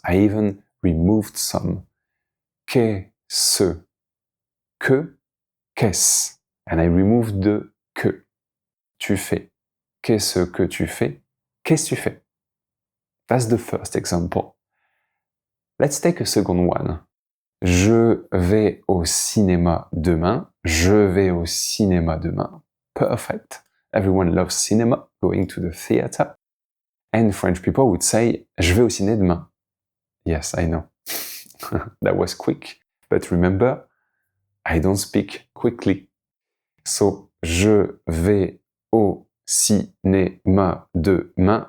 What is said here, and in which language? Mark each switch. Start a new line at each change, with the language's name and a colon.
English: I even removed some.
French: Qu'est-ce que? Qu'est-ce?
English: And I removed the que.
French: Tu fais. Qu'est-ce que tu fais? Qu'est-ce que tu fais?
English: That's the first example. Let's take a second one.
French: Je vais au cinéma demain. Je vais au cinéma demain.
English: Perfect. Everyone loves cinema, going to the theater. And French people would say,
French: je vais au ciné demain.
English: Yes, I know. That was quick. But remember, I don't speak quickly. So,
French: je vais au cinéma demain.